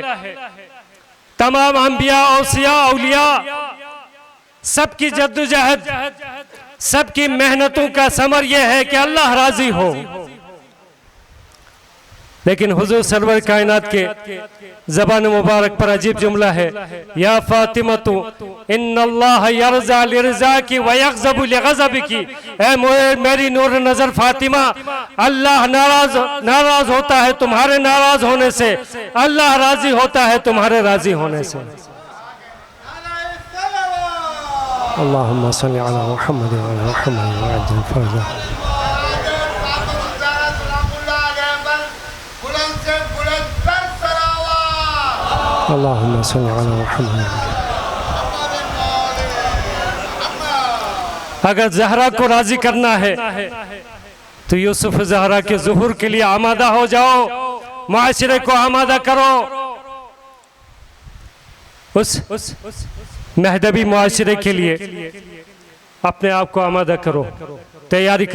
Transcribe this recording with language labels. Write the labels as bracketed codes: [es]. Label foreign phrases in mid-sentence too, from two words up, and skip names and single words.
[ur] تمام انبیاء، اوصیاء، اولیاء، سب کی جدوجہد، سب کی محنتوں کا ثمر یہ ہے کہ اللہ راضی ہو. لیکن حضور سرور کائنات کے زبان مبارک پر عجیب جملہ ہے, [ar] يا فاطمة إن الله يرضى لرضاك و يغضب لغضبك. [ur] اے میری نور نظر فاطمہ، اللہ ناراض ہوتا ہے تمہارے ناراض ہونے سے، اللہ راضی ہوتا ہے تمہارے راضی ہونے سے. [ar] اللهم صل على محمد و على محمد و عجل فرجا. اللهم صل على محمد. [ur] اگر زہرا کو راضی کرنا ہے تو یوسف زہرا کے ظہور کے لیے آمادہ ہو جاؤ، معاشرے کو آمادہ کرو، اس مہدوی معاشرے کے لیے اپنے آپ کو آمادہ کرو، تیاری کرو.